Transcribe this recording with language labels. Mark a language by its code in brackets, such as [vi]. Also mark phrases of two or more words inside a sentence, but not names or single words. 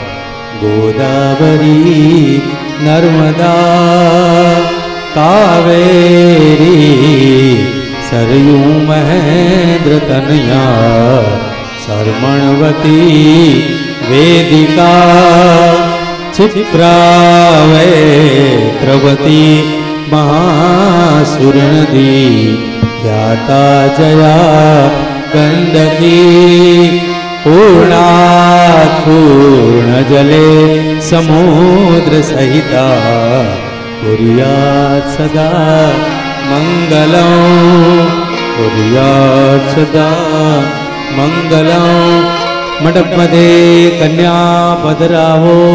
[sa] ગોદાવરી નર્મદા કાવેરી સરયુ મહેન્દ્ર તનયા શર્મણવતી વેદિકા क्षिप्रावेत्रवती महासुरनदी ख्याता जया गंडकी पूर्णात् पूर्णजले समुद्र सहिता कुर्यात् सदा मंगलम् कुर्यात् सदा मंगलम् [gu] મંડપ મધ્યે કન્યા પધરાવો